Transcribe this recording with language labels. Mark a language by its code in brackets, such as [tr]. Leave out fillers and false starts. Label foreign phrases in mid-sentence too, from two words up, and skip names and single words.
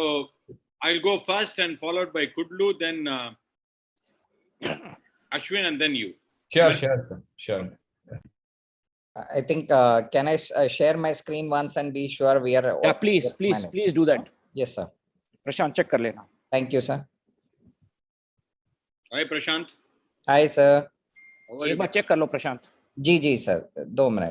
[en] So I'll go first and followed by Kudlu, then Ashwin, and then you. Sure, sir. Sure. I think, can I share my screen once and be sure we are... Yeah, please do that. Yes, sir. [hi] Prashant, check कर लेना. [en] Thank you, sir. Hi, Prashant. Hi, sir. [hi] एक बार check कर लो, Prashant. [en] जी, sir. 2 minutes.